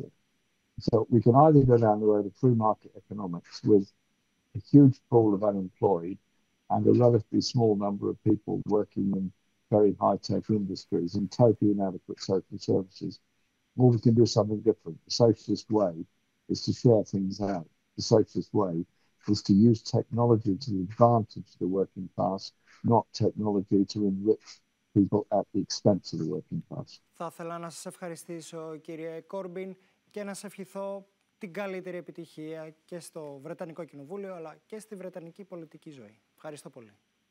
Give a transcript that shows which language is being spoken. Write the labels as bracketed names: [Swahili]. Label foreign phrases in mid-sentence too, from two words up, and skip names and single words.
[English] So we can either go down the road of free market economics with a huge pool of unemployed and a relatively small number of people working in very high-tech industries and totally inadequate social services, or we can do something different. The socialist way is to share things out. The socialist way is to use technology to the advantage of the working class, not technology to enrich people at the expense of the working class. [Greek] Θα ήθελα να σας ευχαριστήσω, κύριε Κόρμπιν, και να σας ευχηθώ την καλύτερη επιτυχία και στο Βρετανικό Κοινοβούλιο, αλλά και στη Βρετανική πολιτική ζωή. Ευχαριστώ πολύ.